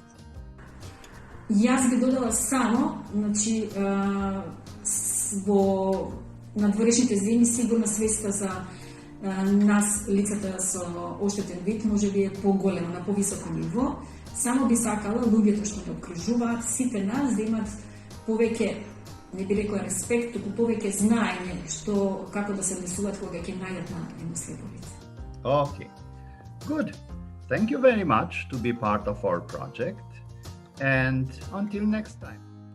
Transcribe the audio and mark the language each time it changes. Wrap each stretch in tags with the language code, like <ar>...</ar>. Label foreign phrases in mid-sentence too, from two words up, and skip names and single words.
<mk>Јас би додала само, во надворешните земји сигурно свеста за нас, лицата со оштетен вид, може би е поголема, на повисоко ниво. Само би сакала луѓето што ме окружуваат, сите нас да имат повеќе, не би рекла респект, туку повеќе знаење како да се однесуваат кога ќе најдат на едно слепо лице.</mk> <en>Okay, good. Thank you very much to be part of our project, and until next time.</en>